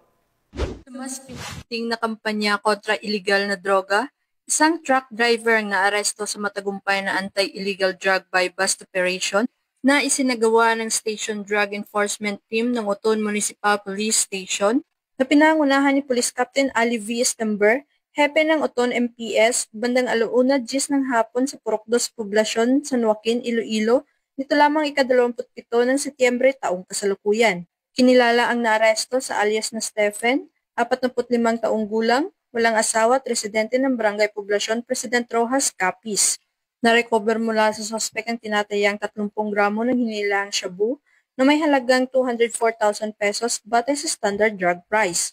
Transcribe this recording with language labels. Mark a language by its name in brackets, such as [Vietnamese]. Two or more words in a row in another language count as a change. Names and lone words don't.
[Filipino] Sa mas pinating na kampanya kontra illegal na droga, isang truck driver ang naaresto sa matagumpay na [English] anti-illegal drug bypass operation [Filipino] na isinagawa ng Station Drug Enforcement Team ng Oton Municipal Police Station na pinangunahan ni Police Captain Ali V. Estember, hepe ng Oton MPS, bandang 1:10 ng hapon sa Purok 2 Poblasyon, San Joaquin, Iloilo, nito lamang ika-27 ng Setyembre taong kasalukuyan. Kinilala ang naaresto sa alias na Stephen, 45 taong gulang, walang asawa at residente ng Barangay Poblasyon, President Rojas, Capiz. Na-recover mula sa sospek ang tinatayang 30 gramo ng hinilaang shabu na may halagang 204,000 pesos batay sa [English] standard drug price.